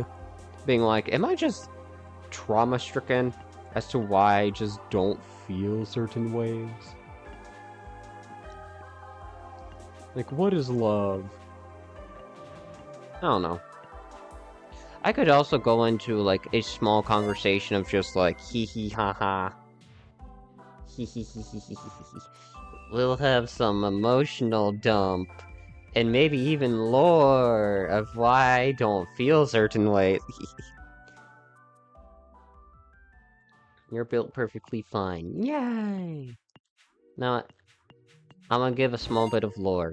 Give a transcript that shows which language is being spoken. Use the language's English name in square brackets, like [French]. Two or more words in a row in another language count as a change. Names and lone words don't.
[English] Being like, am I just trauma-stricken as to why I just don't feel certain ways? Like, what is love? I don't know. I could also go into, like, a small conversation of just, like, hee hee ha ha. Hee hee hee hee hee hee. We'll have some emotional dump. And maybe even lore of why I don't feel certain ways. You're built perfectly fine. Yay! Now, I'm gonna give a small bit of lore.